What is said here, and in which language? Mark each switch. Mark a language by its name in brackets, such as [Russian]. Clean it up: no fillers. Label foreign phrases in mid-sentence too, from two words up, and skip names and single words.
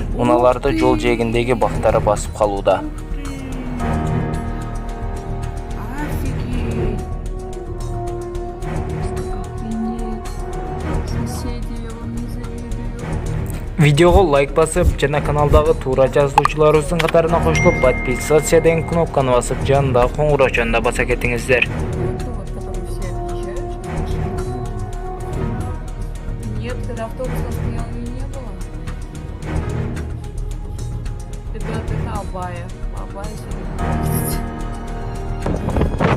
[Kyrgyz] Унааларды жол жээгиндеги бактары басып калууда. Видеого лайк басып, жана каналдагы туура жазылуучуларыбыздын катарына кошулуп, подписаться деген кнопканы басып, жанындагы коңгуроочуну да баса кетиңиздер. [Russian] Нет, когда автобус стоял, ее не было. Ребята, это Абая. Абая сегодня.